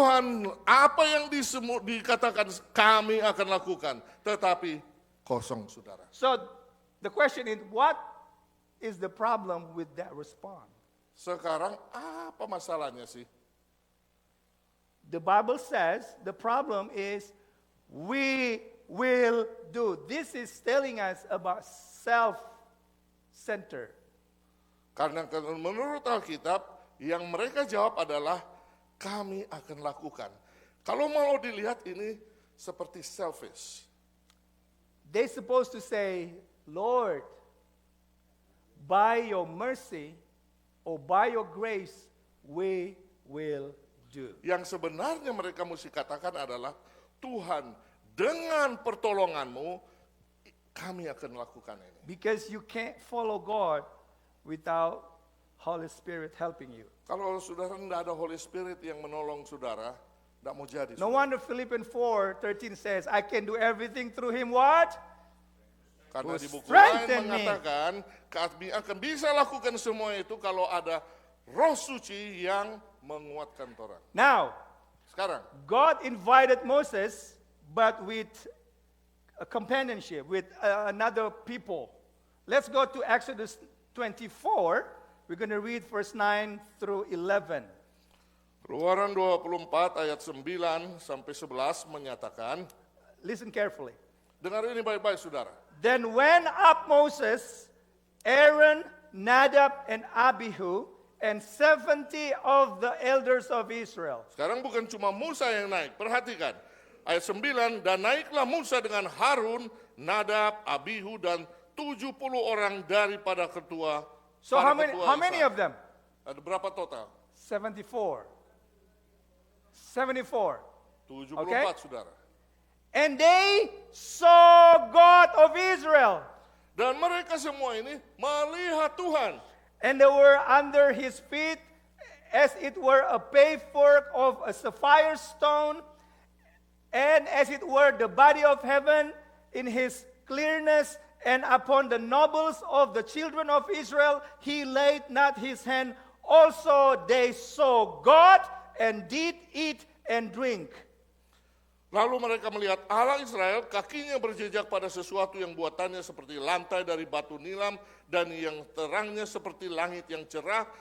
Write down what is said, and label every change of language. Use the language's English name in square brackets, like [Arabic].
[Indonesian] Tuhan, apa yang dikatakan kami akan lakukan. Tetapi kosong, saudara. [English] So the question is, what is the problem with that response? [Indonesian] Sekarang apa masalahnya sih? [English] The Bible says the problem is we will do. This is telling us about self-centered. [Indonesian] Karena menurut Alkitab, yang mereka jawab adalah kami akan lakukan. Kalau mau dilihat ini seperti selfish. [English] They're supposed to say, Lord, by your mercy or by your grace, we will do. [Indonesian] Yang sebenarnya mereka mesti katakan adalah, Tuhan, dengan pertolonganmu, kami akan lakukan ini. [English] Because you can't follow God without Holy Spirit helping you. [Indonesian] Kalau saudara tidak ada Holy Spirit yang menolong saudara, tidak mau jadi. [English] No wonder Philippians 4:13 says, I can do everything through him what? [Indonesian] Karena [English] Who [Indonesian] di buku lain [English] strengthen me. [Indonesian] mengatakan, kami akan bisa lakukan semua itu kalau ada Roh Suci yang menguatkan orang. [English] Now, [Indonesian] Sekarang, [English] God invited Moses, but with a companionship, with another people. Let's go to Exodus 24. We're going to read verse 9 through 11. [Indonesian] Keluaran 24 ayat 9 sampai 11 menyatakan, [English] Listen carefully. [Indonesian] dengar ini baik-baik saudara. [English] Then went up Moses, Aaron, Nadab, and Abihu, and 70 of the elders of Israel. [Indonesian] Sekarang bukan cuma Musa yang naik, perhatikan. Ayat 9, dan naiklah Musa dengan Harun, Nadab, Abihu, dan 70 orang daripada ketua. [English] So [Indonesian] para [English] how many [Indonesian] ketua [English] of them? [Indonesian] Israel. Ada berapa total? 74. 74. 74 [English] Okay. [Indonesian] saudara. [English] And they saw God of Israel. [Indonesian] Dan mereka semua ini melihat Tuhan. [English] And they were under his feet as it were a pavement of a sapphire stone, and as it were the body of heaven in his clearness, and upon the nobles of the children of Israel he laid not his hand. Also they saw God and did eat and drink. [Indonesian] Lalu mereka melihat Allah Israel, kakinya berjejak pada sesuatu yang buatannya seperti lantai dari batu nilam dan yang terangnya seperti langit yang cerah.